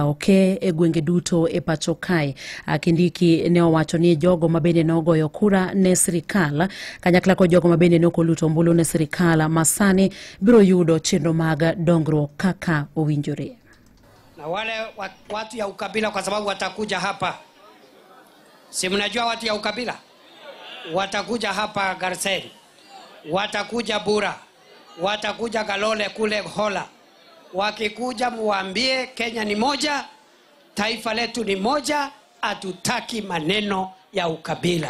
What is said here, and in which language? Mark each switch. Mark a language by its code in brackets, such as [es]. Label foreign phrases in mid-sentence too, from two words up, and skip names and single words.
[luo] oke e gwenge duto e pacho kae. Kindiki ne owacho ni jogo mabende nogoyo kura ne sirikal kanyakla kod jogo mabende nokoluto ombulu ne sirikal masani biro yudo chenro mag dongruok kaka owinjore. [sw] Na wale watu ya ukabila, kwa sababu watakuja hapa, si mnajua watu ya ukabila watakuja hapa Garseni, watakuja Bura, watakuja Galole kule Hola. Wakikuja muambie Kenya ni moja, taifa letu ni moja, hatutaki maneno ya ukabila.